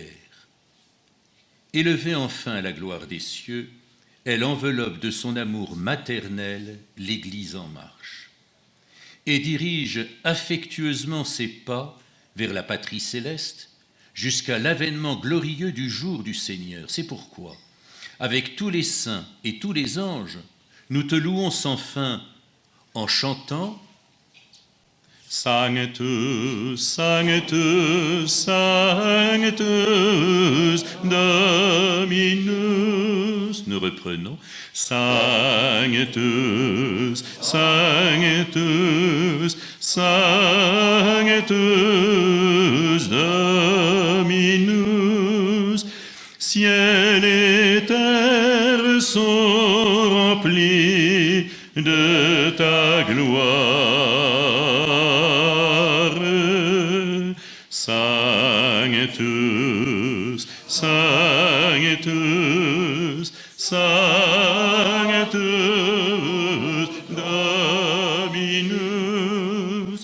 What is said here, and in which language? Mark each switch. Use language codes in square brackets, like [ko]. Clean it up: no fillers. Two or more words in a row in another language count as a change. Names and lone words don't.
[fr] Élevée enfin à la gloire des cieux, elle enveloppe de son amour maternel l'Église en marche et dirige affectueusement ses pas vers la patrie céleste jusqu'à l'avènement glorieux du jour du Seigneur. C'est pourquoi, avec tous les saints et tous les anges, nous te louons sans fin en chantant [la] Sanctus, Sanctus, Sanctus, Dominus. [fr] Nous reprenons. [la] Sanctus, Sanctus, Sanctus, Dominus. [fr] Ciel et terre sont remplis de ta gloire. [la] Sanctus, Sanctus, Sanctus, Dominus.